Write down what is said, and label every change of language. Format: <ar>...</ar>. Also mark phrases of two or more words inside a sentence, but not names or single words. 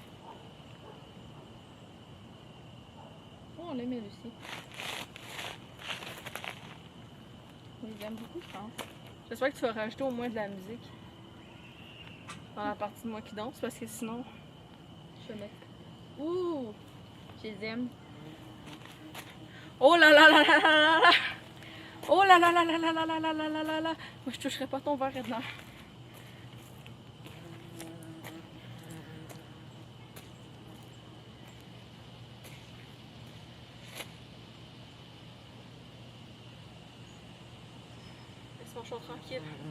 <fr>Oh, on l'aimait aussi. On les aime beaucoup, je pense. J'espère que tu vas rajouter au moins de la musique dans la partie de moi qui danse parce que sinon, je vais mettre. Ouh! Je les aime. Oh là là là là là là là! Oh là là là là là là là là là là là là! Moi je toucherai pas ton verre, Edna. Laisse-moi chaud tranquille.</fr>